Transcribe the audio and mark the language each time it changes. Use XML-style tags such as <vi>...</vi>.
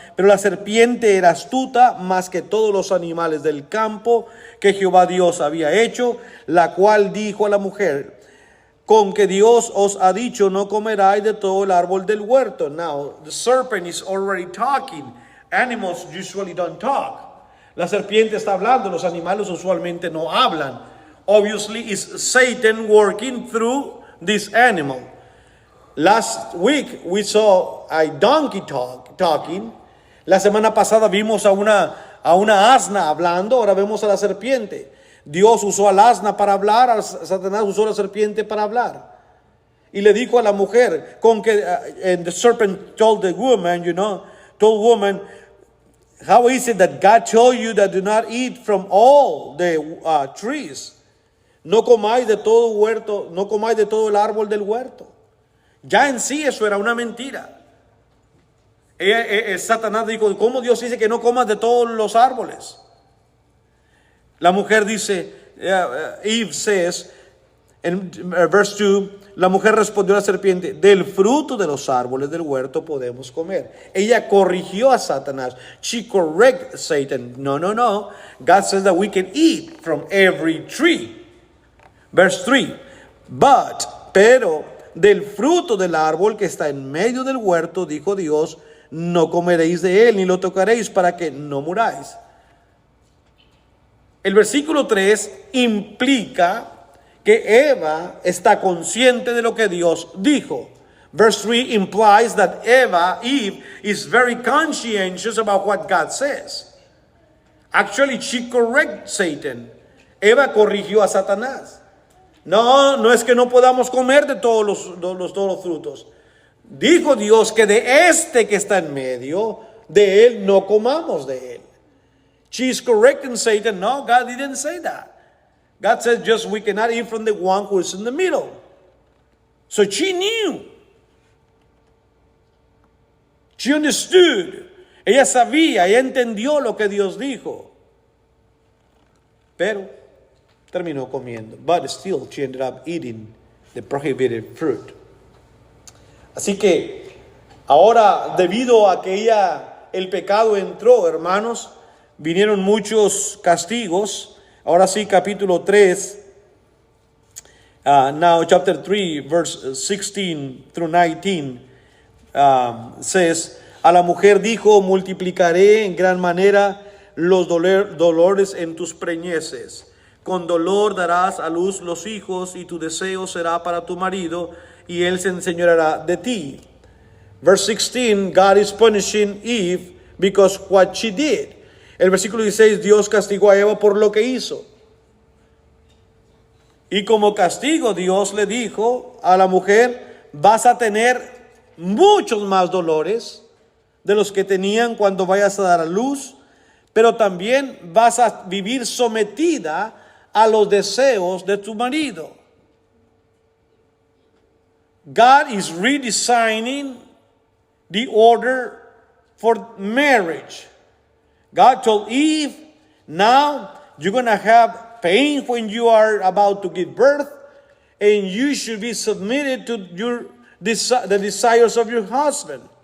<es>Pero la serpiente era astuta más que todos los animales del campo que Jehová Dios había hecho, la cual dijo a la mujer, con que Dios os ha dicho, no comeráis de todo el árbol del huerto.</es> <en>Now, the serpent is already talking. Animals usually don't talk.</en> <es>La serpiente está hablando, los animales usualmente no hablan.</es> <en>Obviously, it's Satan working through this animal. Last week we saw a donkey talking.</en> <es>La semana pasada vimos a una asna hablando, ahora vemos a la serpiente. Dios usó al asna para hablar, Satanás usó a la serpiente para hablar. Y le dijo a la mujer,</es> <en>and the serpent told the woman, told woman, how is it that God told you that do not eat from all the trees?</en> <es>No comáis de todo huerto, no comáis de todo el árbol del huerto. Ya en sí eso era una mentira. Satanás dijo, ¿cómo Dios dice que no comas de todos los árboles? La mujer dice,</es> <en>Eve says,</en> <es>en verse 2, la mujer respondió a la serpiente, del fruto de los árboles del huerto podemos comer. Ella corrigió a Satanás.</es> <en>She corrected Satan. No. God says that we can eat from every tree. Verse 3,</en> <es>pero del fruto del árbol que está en medio del huerto, dijo Dios, no comeréis de él, ni lo tocaréis para que no muráis. El versículo 3 implica que Eva está consciente de lo que Dios dijo.</es> <en>Verse 3 implies that Eve is very conscientious about what God says. Actually, she corrected Satan.</en> <es>Eva corrigió a Satanás. No, no es que no podamos comer de todos los frutos. Dijo Dios que de este que está en medio, de él no comamos de él.</es> <en>She's correcting Satan. No, God didn't say that. God said just we cannot eat from the one who is in the middle. So she knew. She understood.</en> <es>Ella sabía, ella entendió lo que Dios dijo. Pero terminó comiendo.</es> <en>But still she ended up eating the prohibited fruit.</en> <es>Así que ahora, debido a que el pecado entró, hermanos, vinieron muchos castigos. Ahora sí, capítulo 3.</es> <en>Now chapter 3, verse 16 through 19 says,</en> <es>a la mujer dijo, multiplicaré en gran manera los dolores en tus preñeces. Con dolor darás a luz los hijos y tu deseo será para tu marido y él se enseñoreará de ti.</es> <en>Verse 16, God is punishing Eve because what she did.</en> <es>El versículo 16, Dios castigó a Eva por lo que hizo. Y como castigo Dios le dijo a la mujer, vas a tener muchos más dolores de los que tenían cuando vayas a dar a luz, pero también vas a vivir sometida a los deseos de tu marido.</es> <en>God is redesigning the order for marriage. God told Eve, now you're going to have pain when you are about to give birth, and you should be submitted to the desires of your husband.</en>